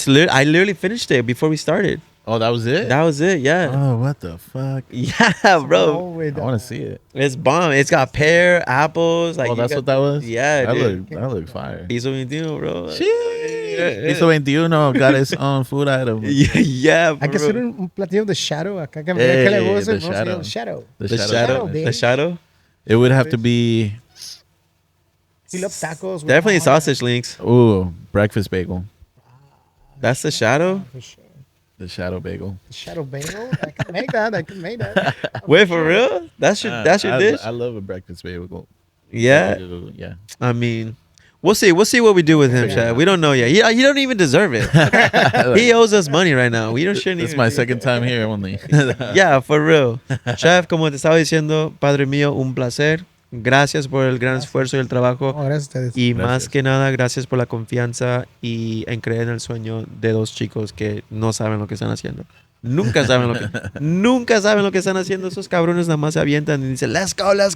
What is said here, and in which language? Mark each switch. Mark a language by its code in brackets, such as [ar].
[en] I literally finished it before we started. Oh, that was it. That was it. Yeah. Oh, what the fuck? Yeah, bro. I want to see it. It's bomb. It's got pear, apples. Like, Oh, that's what that was. Yeah, dude. That looked fire. PISO21, bro. PISO21 got its own food item. Yeah, bro. [es] Hay que hacer un platillo de shadow acá. Que le gusta [en] the [es] el [en] shadow. The shadow. It would have to be. He loves tacos. Definitely sausage links. Ooh, breakfast bagel. That's the shadow. The shadow bagel. Shadow bagel. I can make that. Wait, for real? That's your dish. I love a breakfast bagel. Yeah. Yeah. I mean, we'll see what we do with him, Chad. We don't know yet. He don't even deserve it. He owes us money right now. We shouldn't. This is my second time here only. Yeah, for real. [es] Chef, como te estaba diciendo, padre mío, un placer. Gracias por el gran esfuerzo y el trabajo. Oh, gracias a ustedes. Y más que nada, gracias por la confianza y en creer en el sueño de dos chicos que no saben lo que están haciendo. Nunca saben lo que están haciendo. Esos cabrones nada más se avientan y dicen, [en] let's go.